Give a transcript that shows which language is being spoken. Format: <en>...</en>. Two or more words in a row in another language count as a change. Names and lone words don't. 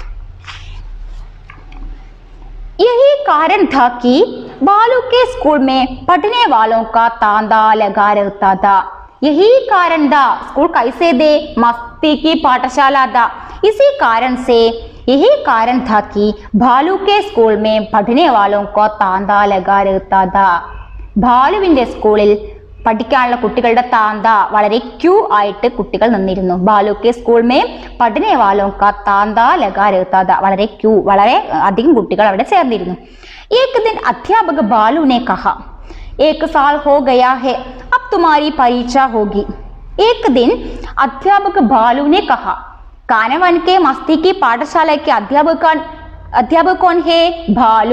<hi>यही कारण था कि बालू के स्कूल में पढ़ने वालों का तांता लगा रहता था. यही कारण था. स्कूल कैसे दे? मस्ती की पाठशाला था. इसी कारण से यही कारण था कि भालू के स्कूल में पढ़ने वालों को तांता लगा रहता था.</hi> <ml>ബാലുവിന്റെ സ്കൂളിൽ പഠിക്കാനുള്ള കുട്ടികളുടെ താന്ത വളരെ ക്യൂ ആയിട്ട് കുട്ടികൾ നിന്നിരുന്നു.</ml> <hi>बालू के स्कूल में पढ़ने वालों का तांता लगा रहता था.</hi> <ml>വളരെ ക്യൂ, വളരെ അധികം കുട്ടികൾ അവിടെ ചേർന്നിരുന്നു.</ml> <hi>एक दिन अध्यापक बालू ने कहा, एक साल हो गया है, अब तुम्हारी परीक्षा होगी. एक दिन अध्यापक बालू ने कहा. कानवन के मस्ती की पाठशाला के अध्यापक कौन है? बालू.</hi>